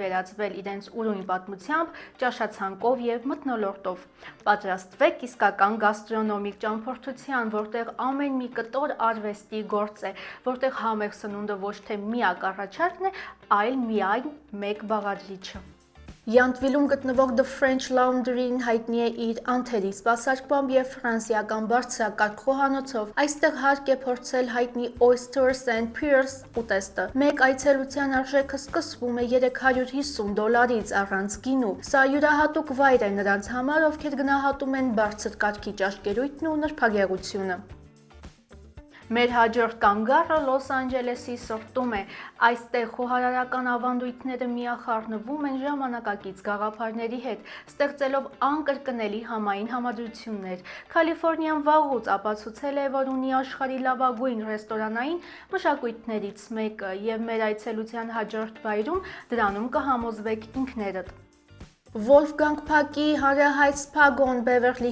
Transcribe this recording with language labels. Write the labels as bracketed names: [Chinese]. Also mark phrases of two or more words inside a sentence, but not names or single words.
[Armenian] վերածվել իրենց ուրույն պատմությամբ, ճաշացանկով եւ մթնոլորտով։ Պատրաստվեք իսկական գաստրոնոմիկ ճամփորդության, որտեղ ամեն մի կտոր արվեստի գործ է, որտեղ համեղ սնունդը ոչ թե միակ առաջարկն է, այլ միայն մեկ բաղադրիչը։ Յանտվիլում գտնվող The French Laundry-ն հայտնի է իր անթերի սպասարկմամբ եւ ֆրանսիական բարձրակարգ խոհանոցով։ Այստեղ հարկ է փորձել հայտնի [English] oysters and pears [Armenian] ուտեստը։ Մեկ այցելության արժեքը սկսվում է $350 առանց գինու։ Սա յուրահատուկ վայր է նրանց համար, ովքեր գնահատում են բարձր կարգի ճաշկերույթն ու նրբագեղությունը։ Մեր հաջորդ կանգառը Լոս Անջելեսի սրտում է։ Այստեղ խոհարարական ավանդույթները միախառնվում են ժամանակակից գաղափարների հետ, ստեղծելով անկրկնելի համային համադրություններ։ Կալիֆոռնիան վաղուց ապացուցել է, որ ունի աշխարհի լավագույն ռեստորանային մշակույթներից մեկը, եւ մեր այցելության հաջորդ վայրում դրանում կհամոզվեք ինքներդ։ Վոլֆգանգ Փակի հանրահայտ սփագոն Բևերլի